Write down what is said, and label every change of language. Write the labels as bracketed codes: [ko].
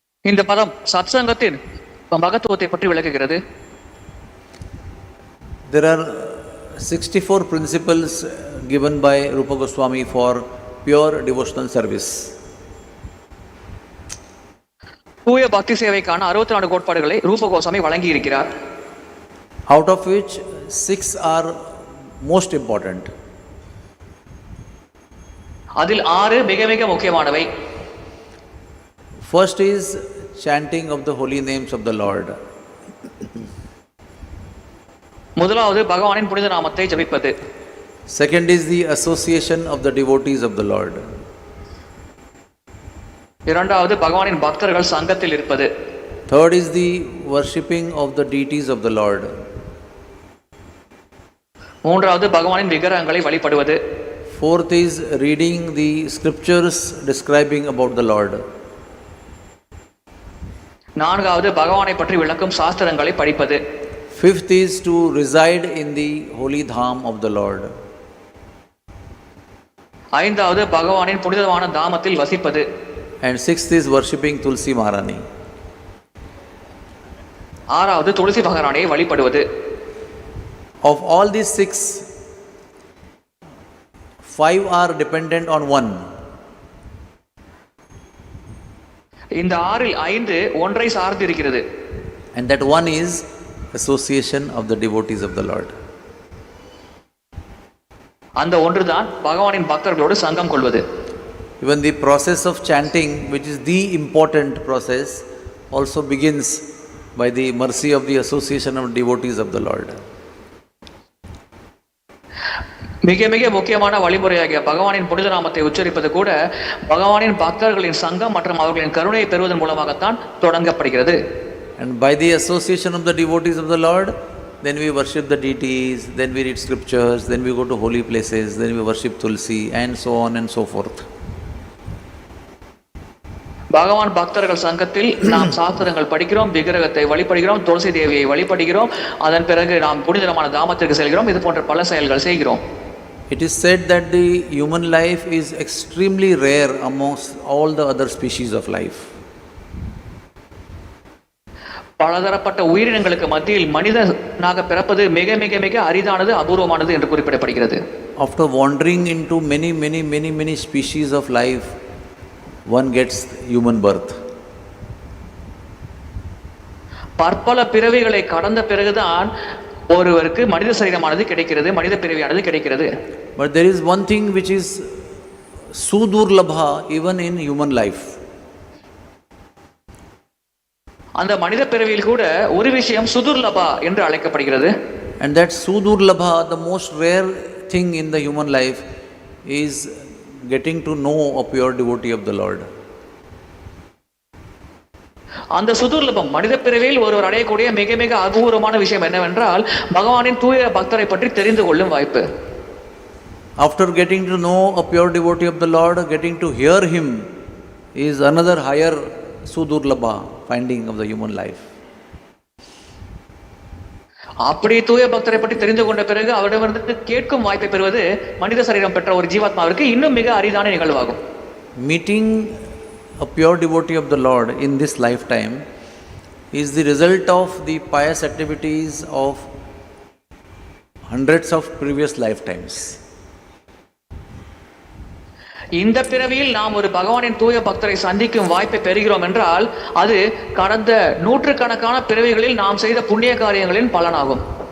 [ta] இந்த பதம் சத்சங்கத்தின் மகத்துவத்தை பற்றி விளக்குகிறது. [en] There are 64 principles given by Rupa Goswami for pure devotional service. [ta] தூய பக்தி சேவைக்கான 64 கோட்பாடுகளை ரூப கோஸ்வாமி வழங்கி இருக்கிறார். [en] Out of which 6 are most important. [ta] அதில் 6 மிக மிக முக்கியமானவை. [en] First is chanting of the holy names of the Lord. [ta] முதலாவது பகவானின் புனித நாமத்தை ஜபிப்பது. [en] Second is the association of the devotees of the Lord. [ta] இரண்டாவது பகவானின் பக்தர்கள் சங்கத்தில் இருப்பது. [en] Third is the worshipping of the deities of the Lord. [ta] மூன்றாவது பகவானின் விக்கிரகங்களை வழிபடுவது. [en] Fourth is reading the scriptures describing about the Lord. [ta] நான்காவது பகவானை பற்றி விளக்கும் சாஸ்திரங்களை படிப்பது. [en] Fifth is to reside in the holy dham of the Lord. [ta] ஐந்தாவது பகவானின் புனிதமான தாமத்தில் வசிப்பது. [en] And sixth is worshipping Tulsi Maharani. [ta] ஆறாவது துளசி மகாராணியை வழிபடுவது. [en] Of all these 6, 5 are dependent on one. [ta] இந்த 6இல் 5 ஒன்றை சார்ந்து இருக்கிறது. [en] And that one is association of the devotees of the Lord. [ta] அந்த ஒன்றுதான் பகவானின் பக்தர்களோடு சங்கம் கொள்வது. [en] Even the process of chanting, which is the important process, also begins by the mercy of the association of devotees of the Lord. [ta] மிக மிக முக்கியமான வழிமுறையாகிய பகவானின் புனித நாமத்தை உச்சரிப்பது கூட பகவானின் பக்தர்களின் சங்கம் மற்றும் அவர்களின் கருணையை பெறுவதன் மூலமாகத்தான் தொடங்கப்படுகிறது. [en] And by the association of the devotees of the Lord, then we worship the deities, then we read scriptures, then we go to holy places, then we worship Tulsi, and so on and so forth. [ta] பகவான் பக்தர்கள் சங்கத்தில் நாம் சாஸ்திரங்கள் படிக்கிறோம், விக்கிரகத்தை வழிபடுகிறோம், துளசி தேவியை வழிபடுகிறோம், அதன் பிறகு நாம் புனிதமான தாமத்திற்கு செல்கிறோம். இது போன்ற பல செயல்கள் செய்கிறோம். [en] It is said that the human life is extremely rare amongst all the other species of life. [ta] பலதரப்பட்ட உயிரினங்களுக்கு மத்தியில் மனிதனாக பிறப்பது மிக மிக மிக அரிதானது, அபூர்வமானது என்று குறிப்பிடப்படுகிறது. [en] After wandering into many species of life, one gets human birth. [ta] பற்பல பிறவிகளை கடந்த பிறகுதான் ஒருவருக்கு மனித சரீரமானது கிடைக்கிறது, மனித பிறவியானது கிடைக்கிறது. [en] But there is one thing which is sudurlabha even in human life. [ta] அந்த மனித பிறவியில் கூட ஒரு விஷயம் சுதுர்லபா என்று அழைக்கப்படுகிறது. [en] And that sudurlabha, the most rare thing in the human life, is getting to know a pure devotee of the Lord. [ta] அந்த சுதுர்லபம் மனித பிறவியில் ஒருவர் அடையக்கூடிய மிக மிக அபூர்வமான விஷயம் என்னவென்றால் பகவானின் தூய பக்தரை பற்றி தெரிந்து கொள்ளும் வாய்ப்பு. [en] After getting to know a pure devotee of the Lord, getting to hear him is another higher sudurlabha finding of the human life. [ta] அப்படி தூய பக்தரை பற்றி தெரிந்து கொண்ட பிறகு அவரிடமிருந்து கேட்கும் வாய்ப்பை பெறுவது மனித சரீரம் பெற்ற ஒரு ஜீவாத்மாவிற்கு இன்னும் மிக அரிதான நிகழ்வாகும். [en] Meeting a pure devotee of the Lord in this lifetime is the result of the pious activities of hundreds of previous lifetimes. [ta] இந்த பிறவியில் நாம் ஒரு பகவானின் தூய பக்தரை சந்திக்கும் வாய்ப்பை பெறுகிறோம் என்றால் அது கடந்த நூற்றுக்கணக்கான பிறவிகளில் நாம் செய்த புண்ணிய காரியங்களின் பலனாகும்.